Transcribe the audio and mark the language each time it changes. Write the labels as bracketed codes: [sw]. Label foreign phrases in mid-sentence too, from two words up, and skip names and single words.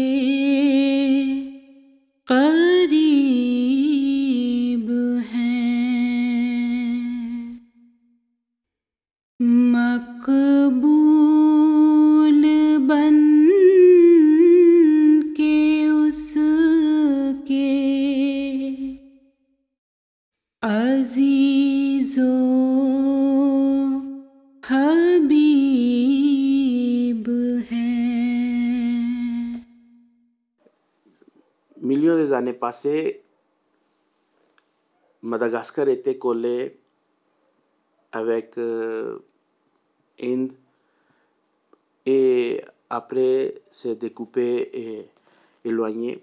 [ur] करीब हैं मकबूल बन के उसके अजीजो हबीब हैं। [fr] Millions des années passées, Madagascar était collé avec Inde et après s'est découpé et éloigné.